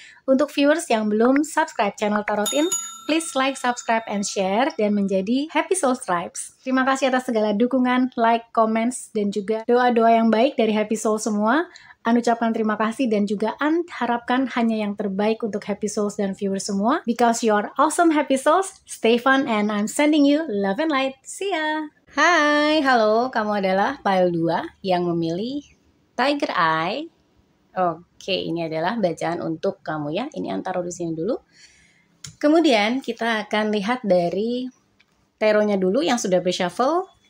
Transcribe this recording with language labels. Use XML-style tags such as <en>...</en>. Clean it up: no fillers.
<id>Untuk viewers yang belum subscribe channel Tarot In,</id> <en>please like, subscribe, and share</en> <id>dan menjadi happy souls tribes. Terima kasih atas segala dukungan, like, comments, dan juga doa-doa yang baik dari happy souls semua. An ucapkan terima kasih dan juga An harapkan hanya yang terbaik untuk happy souls dan viewers semua.</id> <en>Because you're awesome happy souls, stay fun and I'm sending you love and light. See ya!</en> <id>Hai, halo, kamu adalah Pile 2 yang memilih Tiger Eye. Oke, ini adalah bacaan untuk kamu ya. Ini An taruh di sini dulu. Kemudian kita akan lihat dari taronya dulu yang sudah reshuffle.</id>